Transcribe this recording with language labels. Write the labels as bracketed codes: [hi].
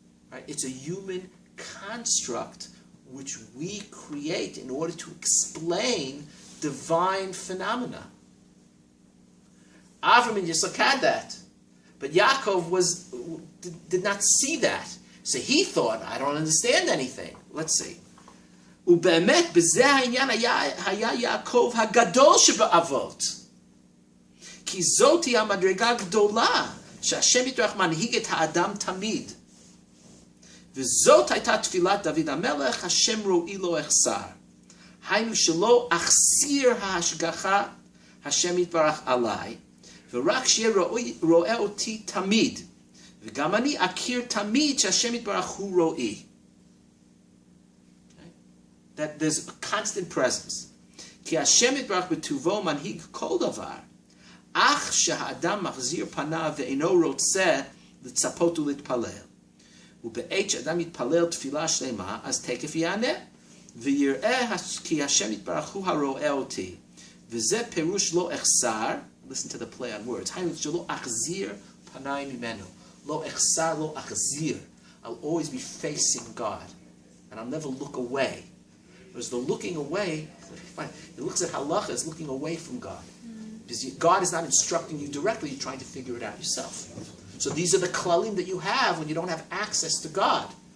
[en] Right? It's a human construct which we create in order to explain divine phenomena. Avram and Yitzchak had that, but Yaakov did not see that. So he thought, I don't understand anything. Let's see. [he] ובאמת בזה העניין היה יעקב הגדול שבאבות. כי זאת היא המדרגה הגדולה שהשם יתברך מנהיג את האדם תמיד. וזאת הייתה תפילת דוד המלך, השם רואי לו אחסר. היינו שלא אחסיר ההשגחה, השם יתברך עליי, ורק שיהיה רואה אותי תמיד. וגם אני אכיר תמיד שהשם יתברך הוא רואי. [en] That there's a constant presence. [he] כי השם יתברך בטובו מנהיג כל דבר, אך שהאדם מחזיר פניו ואינו רוצה לצפות ולהתפלל. ובעת שאדם יתפלל תפילה שלמה, אז תקף יענה, ויראה כי השם יתברך הוא הרואה אותי. וזה פירוש לא אחסר, [en] listen to the play on words, [he] היינו שלא אחזיר פניי ממנו. לא אחסר, לא אחזיר. [en] I'll always be facing God, and I'll never look away. Whereas the looking away, it looks at halacha as looking away from God. Because God is not instructing you directly, you're trying to figure it out yourself. So these are the klalim that you have when you don't have access to God.